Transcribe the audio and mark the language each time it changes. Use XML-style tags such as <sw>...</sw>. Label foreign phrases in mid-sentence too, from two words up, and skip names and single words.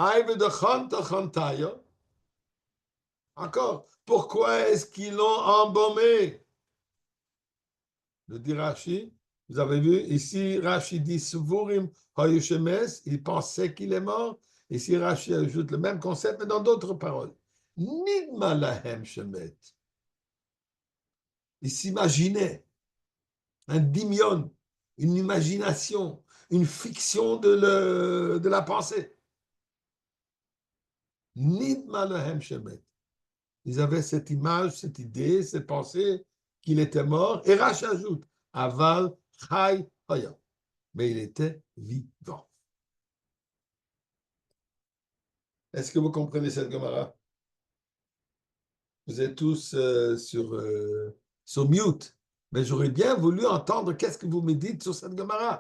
<fr>Encore, pourquoi est-ce qu'ils l'ont embaumé? Le dit Rashi, vous avez vu, ici Rashi dit</fr> <he>סבורים היושמת,</he> <fr>il pensait qu'il est mort. Ici Rashi ajoute le même concept, mais dans d'autres paroles.</fr> <he>נדמה להם שמת.</he> <fr>Il s'imaginait un dimion, une imagination, une fiction de la pensée.</fr> <he>נדמה להם שמת.</he> <fr>Ils avaient cette image, cette idée, cette pensée qu'il était mort. Et Rashi ajoute</fr> <he>אבל חי היה.</he> <fr>Mais il était vivant. Est-ce que vous comprenez cette Gemara? Vous êtes tous sur mute, mais j'aurais bien voulu entendre qu'est-ce que vous me dites sur cette Gemara.</fr>